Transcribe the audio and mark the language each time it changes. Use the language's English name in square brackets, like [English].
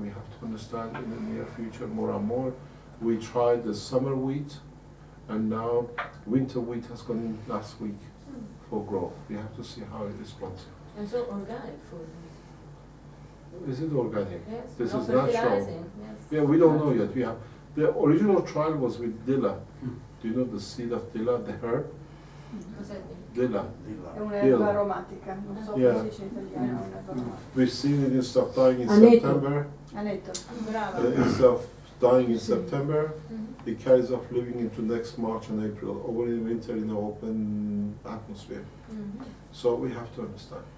[English] We have to understand in the near future more and more. We tried the summer wheat, and now winter wheat has gone in last week for growth. We have to see how it responds. And so organic food. Is it organic? Yes. This No is natural. fertilizing, yes. Yeah, we don't know yet. We have the original trial was with Dilla. Do you know the seed of Dilla, the herb? [Italian] Cos'è? [English] Dilla. [Italian] È un'erba aromatica, non so [English] Yeah. [Italian] come si dice in italiano, è un'erba aromatica. [English] We've seen it instead of dying in [Italian] Aneto. September. Aneto. Brava. [English] Instead of dying in September, Mhm. it carries off living into next March and April, over in winter in the open atmosphere. Mhm. So we have to understand.